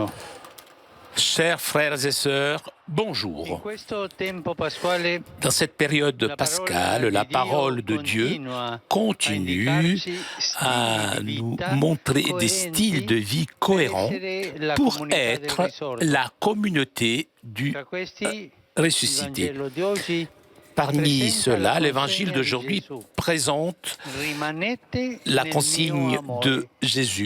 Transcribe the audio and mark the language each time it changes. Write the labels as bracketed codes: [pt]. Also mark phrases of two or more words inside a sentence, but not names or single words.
[fr] Chers frères et sœurs, bonjour. [it] In questo tempo pasquale, [fr] Dans cette période pascale, la parole de Dieu continue à nous montrer des styles de vie cohérents pour être la communauté du ressuscité. Parmi ceux-là, l'évangile d'aujourd'hui présente la consigne de Jésus.